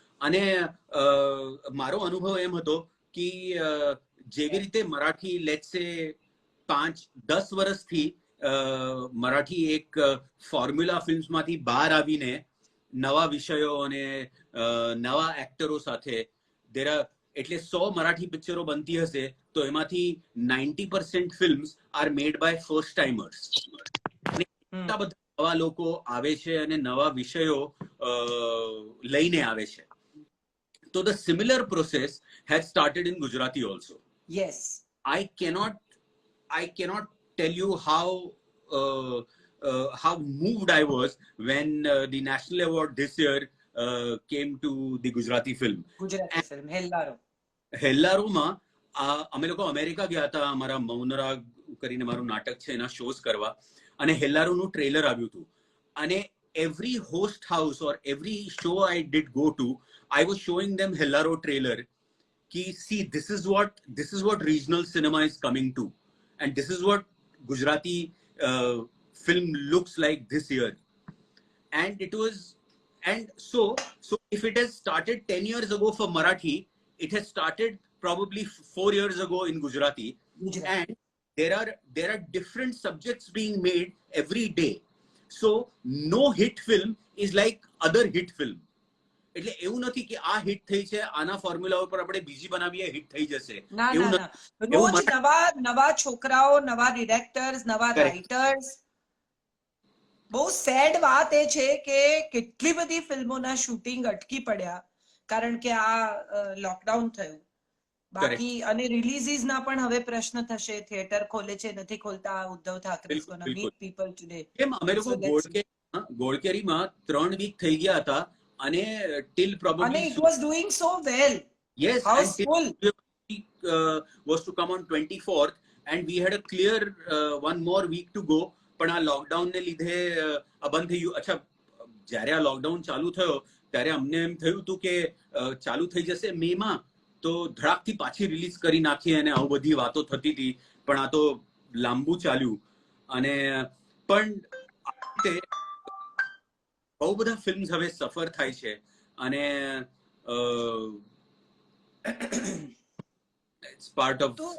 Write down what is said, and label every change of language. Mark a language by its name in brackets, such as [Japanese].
[Gujarati] અને મારો અનુભવ એમ હતો કે જેવી રીતે મરાઠી [English] let's say [Gujarati] 5-10 વર્ષથી મરાઠી એક ફોર્મ્યુલા ફિલ્મ્સમાંથી બહાર આવીને નવા વિષયો અને નવા એક્ટરો સાથે એટલે 100 મરાઠી પિક્ચરો બનતી હશે તો એમાંથી 90% films [English] Are made by first timers. [Gujarati] એટલા બધા નવા લોકો આવે છે અને નવા વિષયો લઈને આવે છે. [English] તો the similar process has started in Gujarati also. Yes. I cannot tell you how moved I was when the national award this year came to the Gujarati film. Gujarati film Hellaro. [Gujarati] હેલ્લારોમાં અમે લોકો અમેરિકા ગયા હતા, અમારા મૌનરાગ કરીને મારું નાટક છે એના શોઝ કરવા, અને હેલ્લારોનું ટ્રેલર આવ્યું હતું. [English] અને every host house or every show I did go to, I was showing them Hellaro trailer. Ki, see, this is what regional cinema is coming to, and this is what Gujarati film looks like this year. And it was, and so if it has started 10 years ago for Marathi, it has started probably 4 years ago in Gujarati. And there are different subjects being made every day. So no hit film is like other hit film. [Gujarati] એટલે એવું નથી કે આ hit થઈ છે, આના formula ઉપર આપણે બીજી બનાવીએ હિટ થઈ જશે. એવું નથી. રોજ નવા છોકરાઓ, નવા ડિરેક્ટર્સ, નવા રાઇટર્સ. બહુ સેડ વાત એ છે કે કેટલી બધી ફિલ્મોના શૂટિંગ અટકી પડ્યા કારણ કે આ લોકડાઉન થયું. બાકી અને રિલીઝીસના પણ હવે પ્રશ્ન થશે, થિયેટર ખોલે છે નથી ખોલતા. [English] Uddhav Thackeray is gonna meet people today. [Gujarati] કેમ અમે લોકો ગોળકેરીમાં 3 વીક થઈ ગયા હતા અને [English] till probably, and it was doing so well. Yes, houseful was to come on 24th and we had a clear one more week to go. [Gujarati] પણ આ lockdown ને લીધે આ બંધ થઈ ગયું. અચ્છા, જ્યારે આ લોકડાઉન ચાલુ થયો ત્યારે અમને એમ થયું હતું કે ચાલુ થઈ જશે મેમાં તો ધડાકથી પાછી રિલીઝ કરી નાખીએ અને આવું બધી વાતો થતી હતી, પણ આ તો લાંબુ ચાલ્યું. અને પણ બહુ બધા ફિલ્મ્સ હવે સફર થાય છે અને [English] it's part of